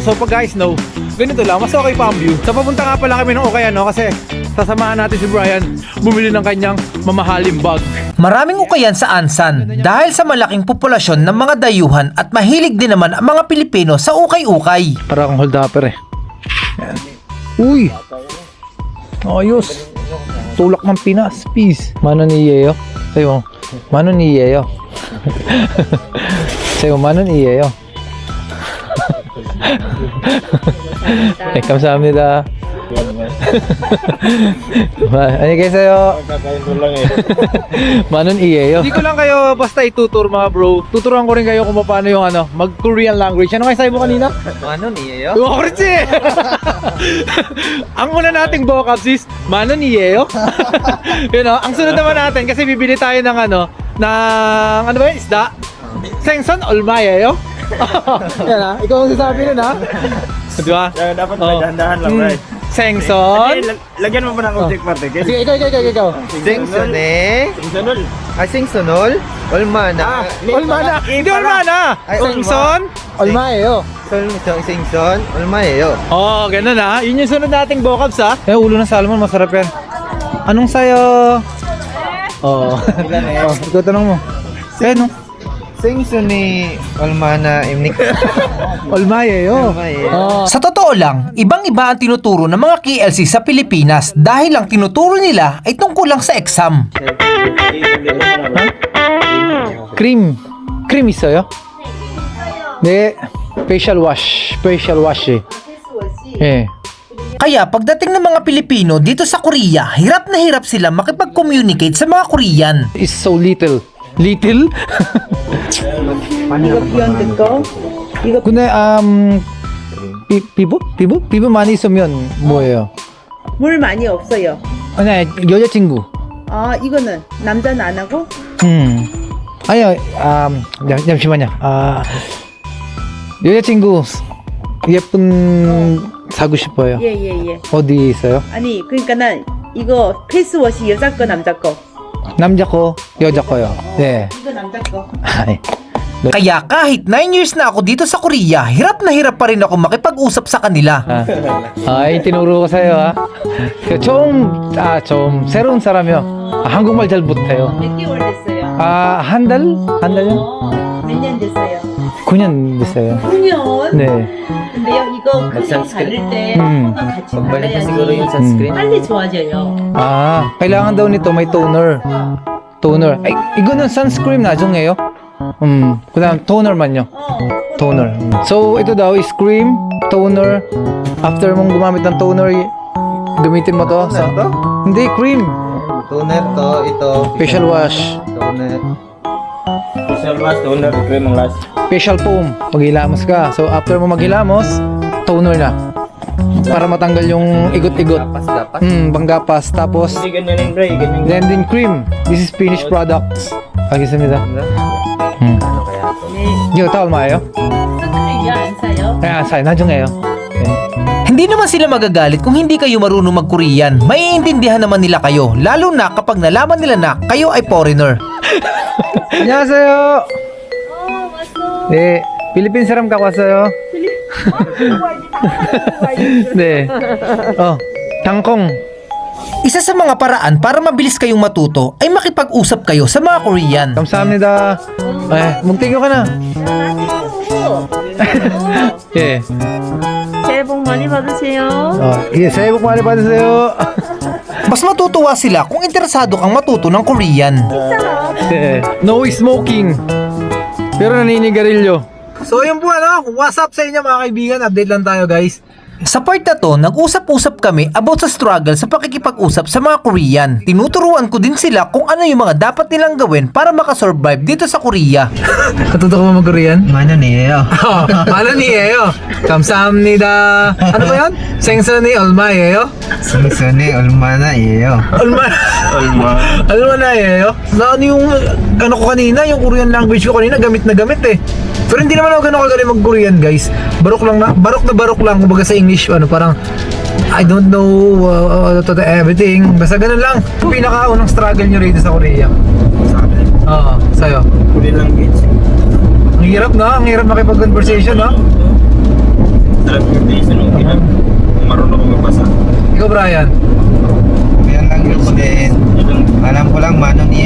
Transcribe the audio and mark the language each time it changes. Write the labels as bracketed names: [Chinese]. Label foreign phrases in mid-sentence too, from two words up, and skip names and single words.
[Filipino] So pagka snow, ganito lang, mas okay pa ang view. So papunta nga pala kami ng Ukayan, kasi sasamahan natin si Brian bumili ng kanyang mamahaling bag. Maraming Ukayan sa Ansan dahil sa malaking populasyon ng mga dayuhan at mahilig din naman ang mga Pilipino sa ukay-ukay. Para akong hold upper Yan. Uy! Ayos! Tulak ng Pinas, peace. Mano ni Yeo? Sayo, mano ni Yeo? Sayo, mano ni Yeo? 감사합니다. [Korean] 안녕하세요. 만원 이에요. [Filipino] Hindi ko lang kayo basta itutur mga bro. Tuturuan ko rin kayo kung paano yung mag- [English] Korean language. [Filipino] Ano kayo sabi mo kanina? [Korean] 만원이에요? 그렇지. [Filipino] Ang una nating vocabs is [Korean] 만원 이에요. [Filipino] Ang sunod naman natin kasi bibili tayo ng ano ba yun? Isda. [Korean] 생선 얼마예요? [Filipino] Yan ikaw ang sasabi nun Di ba? Dapat dahan-dahan lang, right? [Korean] 생선. [Filipino] Lagyan mo pa ng object particle. Sige, ikaw. [Korean] 생선에 생선을 얼마나? 얼마나? Hindi 얼마나. 생선 얼마예요? 생선 얼마예요? [Filipino] Ganun Yun yung sunod nating vocabs ulo ng salmon, masarap yan. Anong sayo? Ikaw tanong mo. Ano? [Korean] 생선이 얼마나입니까? 얼마예요? [Filipino] Sa totoo lang, ibang-iba ang tinuturo ng mga KLC sa Pilipinas dahil ang tinuturo nila ay tungkol lang sa exam. [Korean] Cream 있어요? 네, [English] facial wash [Korean] 예. [Filipino] Kaya pagdating ng mga Pilipino dito sa Korea, hirap na hirap sila makipag-communicate sa mga Korean. [English] Is so little. Little? [Korean] 이거 비욘드 거. 이거 근데 피부 많이 있으면 뭐예요? 물 많이 없어요. 아니 여자친구. 아 이거는 남자는 안 하고 아니요 잠시만요. 여자친구 예쁜 사고 싶어요. 예예예. 어디 있어요? 아니 그러니까는 이거 페이스워시 여자 거 남자 거. 남자 거 여자 거요. 네. 이거 남자 거. 아이. [Filipino] Kaya kahit 9 years na ako dito sa Korea, hirap na hirap pa rin ako makipag-usap sa kanila. [Korean] 아이 [Filipino] tinuro ko sa'yo [Korean] 좀 새로운 사람이요. 한국말 잘 못해요. 몇 개월 됐어요? 한 달? 한 달요? 몇 년 됐어요? 9년 됐어요. 9년? 네. 근데요 이거 크림 바를 때 같이 발라야지 빨리 좋아져요. [Filipino] kailangan daw nito may toner. Toner. Ay, [Korean] 이거는 sunscreen 나중에요. 그다음 toner만요. Toner. [Filipino] So ito daw is cream, toner. After mong gumamit ng toner, gamitin mo to sa hindi cream, Toner to, ito. [English] facial wash, Toner. facial foam. [Filipino] Maghilamos ka. So after mo maghilamos, toner na. Para matanggal yung igot-igot. Gapas-gapas. Panggapas. Tapos then din cream. [English] This is finished products. [Korean] 알겠습니다. [Filipino] Ano kaya to? [Korean] 이거 다 얼마예요? 선크림이요 안 사요? 안 사요. 나중에요. 네. [Filipino] Hindi naman sila magagalit kung hindi kayo marunong mag-Korean. Maiintindihan naman nila kayo, lalo na kapag nalaman nila na kayo ay foreigner. [Korean] 안녕하세요. 네, 필리핀 사람 갖고 왔어요. 네. 당콩. [Filipino] Isa sa mga paraan para mabilis kayong matuto ay makipag-usap kayo sa mga Korean. [Korean] 감사합니다. 뭉땡겨 가나. 예. 새해 복 많이 받으세요. 예, 새해 복 많이 받으세요. [Filipino] Mas matutuwa sila kung interesado kang matuto ng Korean. 예. [English] No smoking. [Filipino] Pero naninigarilyo. So yun po [English] what's up [Filipino] sa inyo mga kaibigan, update lang tayo guys. Sa part na to, nag-usap-usap kami about sa struggle sa pakikipag-usap sa mga Korean. Tinuturuan ko din sila kung ano yung mga dapat nilang gawin para makasurvive dito sa Korea. Natuto ko mag-Korean? Mana niyo? Ano niyeyo? 감사합니다. Ano ba yun? [Korean] 생선이 얼마예요? Sungsuni, ulmana iyo. Alma na yeyo? [Filipino] Na ano yung ano ko kanina, yung Korean language ko kanina, gamit na gamit eh. Pero hindi naman ako ganun kagaling mag-Korean guys. Barok lang kumbaga sa English, parang [English] I don't know everything. [Filipino] Basta ganun lang. Yung pinakaunang struggle nyo rito sa Korea. Oo, sa'yo. [English] Korean language. [Filipino] Ang hirap na, ang hirap makipag-conversation no? Transportation, okay lang. Kung marunong ako magbasa. Ikaw Brian. Yan lang yun din. Alam ko lang, mano niyo.